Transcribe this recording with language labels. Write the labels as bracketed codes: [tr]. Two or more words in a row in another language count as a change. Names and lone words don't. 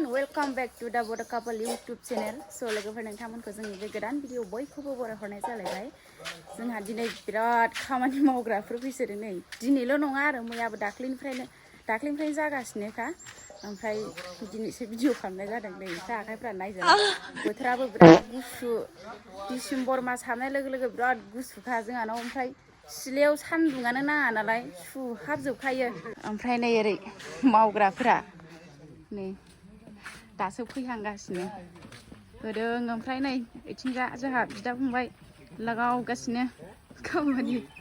[en] Welcome back to the Bodo Couple YouTube channel. [brx] So लोगोफोर नोंथांमोनखौ जोंनि बे गोदान भिडिअ बयखौबो बरायहरनाय जालायबाय जोंहा दिनै बिराद खामानि मावग्राफोर फैसोदों नै दिनैल' नङा आरो मैयाबो दाख्लिनिफ्रायनो जागासिनोखा ओमफ्राय दिनैसो भिडिअ खालामनाय जादों नै एसे आखाइफ्रा नायजाला बोथोराबो बिराद गुसु डिसेम्बर मास हाबनाय लोगो लोगो बिराद गुसुखा जोंहानाव ओमफ्राय सिलायाव सान्दुङानो नाङा नालाय सुहाबजोबखायो ओमफ्राय नै ओरै मावग्राफोरा नै दासो फैहांगासिनो होदों ओमफ्राय नै इथिंजा जोंहा बिदा फंबाय लागावगासिनो खामानि